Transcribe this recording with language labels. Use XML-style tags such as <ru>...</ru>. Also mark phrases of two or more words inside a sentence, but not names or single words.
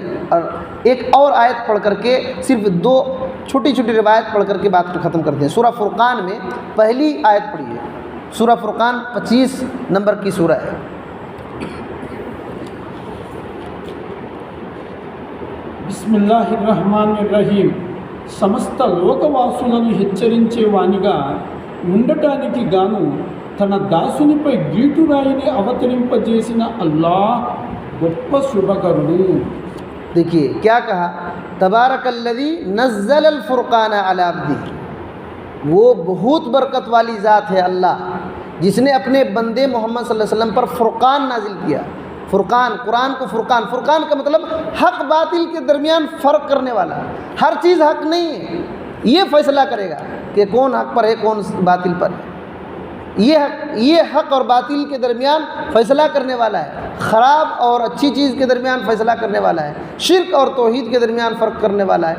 <ur>اور ایک اور آیت پڑھ کر کے، صرف 2 چھوٹی چھوٹی روایت پڑھ کر کے بات کو ختم کرتے ہیں۔ سورہ فرقان میں پہلی آیت پڑھی ہے، سورہ فرقان 25 نمبر کی سورہ ہے۔</ur> <ar>بسم اللہ الرحمن الرحیم.</ar> <te>సమస్త లోకవాసులను హెచ్చరించే వానిగా ఉండటానికి గాను తన దాసునిపై గీటురాయిని అవతరింపజేసిన అల్లాహ్ గొప్ప శుభకరుడు.</te> <ur>دیکھیے کیا کہا،</ur> <ar>تبارک الذی نزل الفرقان علی عبدہ،</ar> <ur>وہ بہت برکت والی ذات ہے اللہ جس نے اپنے بندے محمد</ur> <ar>صلی اللہ علیہ وسلم</ar> <ur>پر فرقان نازل کیا۔ فرقان، قرآن کو فرقان، فرقان کا مطلب حق باطل کے درمیان فرق کرنے والا، ہر چیز حق نہیں ہے، یہ فیصلہ کرے گا کہ کون حق پر ہے کون باطل پر ہے، یہ حق اور باطل کے درمیان فیصلہ کرنے والا ہے، خراب اور اچھی چیز کے درمیان فیصلہ کرنے والا ہے، شرک اور توحید کے درمیان فرق کرنے والا ہے۔</ur>